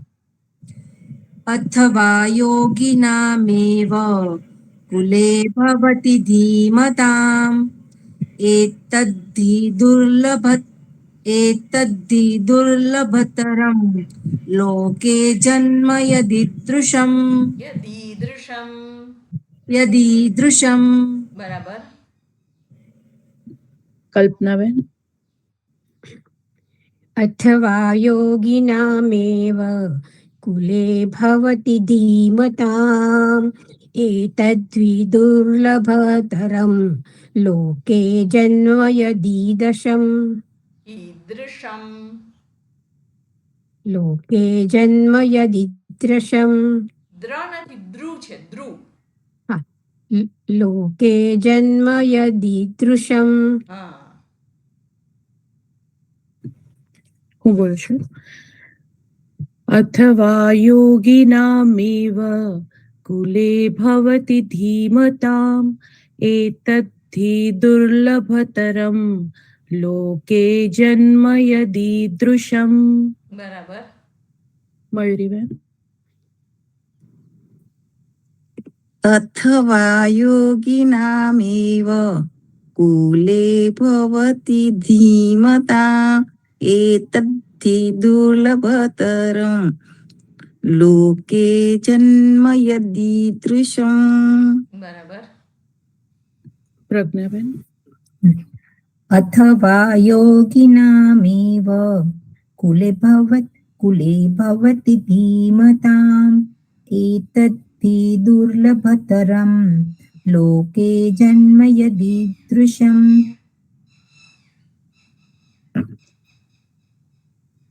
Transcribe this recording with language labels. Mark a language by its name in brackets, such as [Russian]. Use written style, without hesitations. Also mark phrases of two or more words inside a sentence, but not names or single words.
[Sanskrit] अथवा योगिनामेव कुले भवति धीमताम् एतद्धि दुर्लभतरम् लोके जन्म यदीदृशम् यदीदृशम् [Gujarati] बराबर કલ્પનાબેન [Sanskrit] अथवा योगिनामेव कुले भवति धीमताम् एतद्विदुर्लभतरं लोके जन्म यदीदृशम् ईदृशम् लोके जन्म यदीदृशम् [Gujarati] द्र નથી દ્રુ છે દ્રુ [Sanskrit] लोके जन्म यदीदृशम् [Gujarati] હા હું બોલું છું [Sanskrit] अथवा योगिनामेव कुले भवति धीमताम् एतद्धि दुर्लभतरं लोके जन्म यदीदृशम् [Gujarati] બરાબર મયુરીબેન [Sanskrit] अथवा योगिनामेव कुले भवति धीमताम् एतद्धि दुर्लभतरं लोके जन्म यदीदृशम् [Gujarati] બરાબર પ્રજ્ઞાબેન [Sanskrit] अथवा योगिनामेव कुले भवति धीमताम् एतद्धि दुर्लभतरं लोके जन्म यदीदृशम्